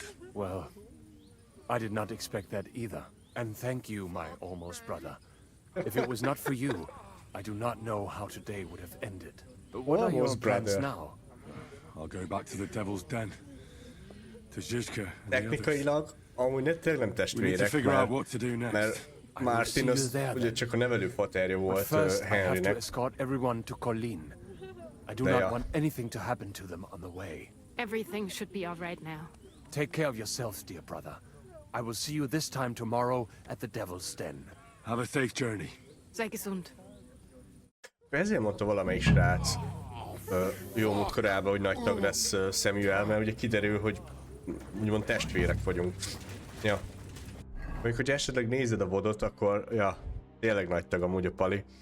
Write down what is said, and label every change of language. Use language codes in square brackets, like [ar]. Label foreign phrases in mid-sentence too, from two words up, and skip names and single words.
[en] Well, I did not expect that either. And thank you, my almost brother. If it was not for you, I do not know how today would have ended. But what are your plans now? I'll go back to the Devil's Den. To Zizka and [hu] Technikailag amúgy tényleg nem testvérek, mert Martin az ugye csak a nevelő faterja volt Henrynek. [en] Escort everyone to Colleen. I do not want anything to happen to them on the way. Everything should be all right now. Take care of yourselves, dear brother. I will see you this time tomorrow at the Devil's Den. Have a safe journey. [de] Sei gesund. [hu] Ezért mondta valamelyik srác jó múltkorában, hogy nagy tag lesz Samuel, mert ugye kiderül, hogy úgymond testvérek vagyunk. Ja. Mondjuk, hogy esetleg nézed a vodot, akkor ja, tényleg nagy tag amúgy a Pali.